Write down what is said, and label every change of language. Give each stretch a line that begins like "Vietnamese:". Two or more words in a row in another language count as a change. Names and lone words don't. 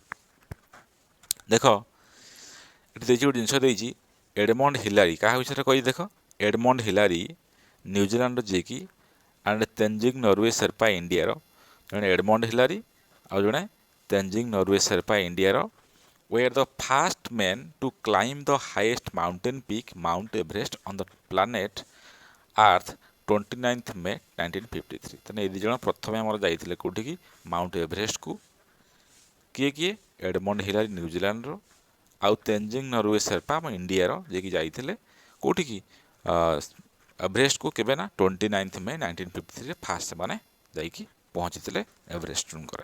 Odia: ଦେଖ ଏଠି ଦେଇଛି ଗୋଟେ ଜିନିଷ ଦେଇଛି, ଏଡମଣ୍ଡ ହିଲାରୀ। କାହା ବିଷୟରେ କହିଛି ଦେଖ, ଏଡମଣ୍ଡ ହିଲାରୀ ନ୍ୟୁଜିଲାଣ୍ଡର ଯିଏକି ଆଣ୍ଡ ତେଞ୍ଜିଙ୍ଗ ନରୱେ ସେର୍ପା ଇଣ୍ଡିଆର। ଜଣେ ଏଡମଣ୍ଡ ହିଲାରୀ ଆଉ ଜଣେ ତେଞ୍ଜିଙ୍ଗ ନରୱେ ସେର୍ପା ଇଣ୍ଡିଆର
English: were the first men to climb the highest mountain peak Mount Everest on the planet Earth 29th May 1953।
Odia: ତାହେଲେ ଏ ଦୁଇ ଜଣ ପ୍ରଥମେ ଆମର ଯାଇଥିଲେ କେଉଁଠିକି, ମାଉଣ୍ଟ ଏଭରେଷ୍ଟକୁ। କିଏ କିଏ, ଏଡମଣ୍ଡ ହିଲାରୀ ନ୍ୟୁଜିଲାଣ୍ଡର ଆଉ ତେଞ୍ଜିଙ୍ଗ ନରୱେ ସେର୍ପା ଆମ ଇଣ୍ଡିଆର, ଯିଏକି ଯାଇଥିଲେ କେଉଁଠିକି ଏଭରେଷ୍ଟକୁ। କେବେ ନା 29th May 1953ରେ ଫାଷ୍ଟ ସେମାନେ ଯାଇକି ପହଞ୍ଚିଥିଲେ ଏଭରେଷ୍ଟ ଉପରେ।